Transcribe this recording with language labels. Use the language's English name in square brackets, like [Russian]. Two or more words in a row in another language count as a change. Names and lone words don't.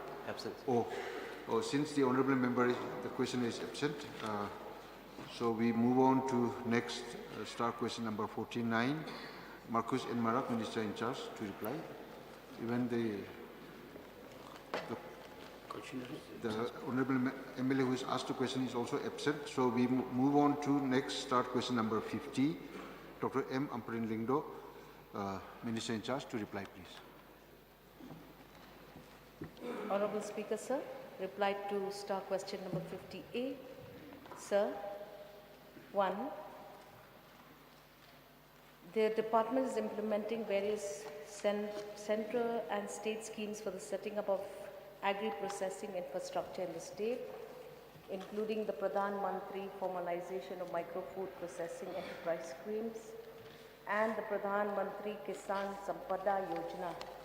[English] Oh, since the honourable member, the question is absent, So we move on to next star question number 49. Marcus N. Marak, Minister in charge, to reply. Even the Honorable MLA who has asked the question is also absent. So we move on to next start question number 50. Dr. M. Amparin Lingdo, Minister in charge, to reply, please. Honorable Speaker, sir, reply to star question number 50A. Sir, 1. The department is implementing various central and state schemes for the setting up of agri-processing infrastructure in the state, including the Pradhan Mantri formalization of micro-food processing enterprise schemes and the Pradhan Mantri Kisan Sampada Yojana.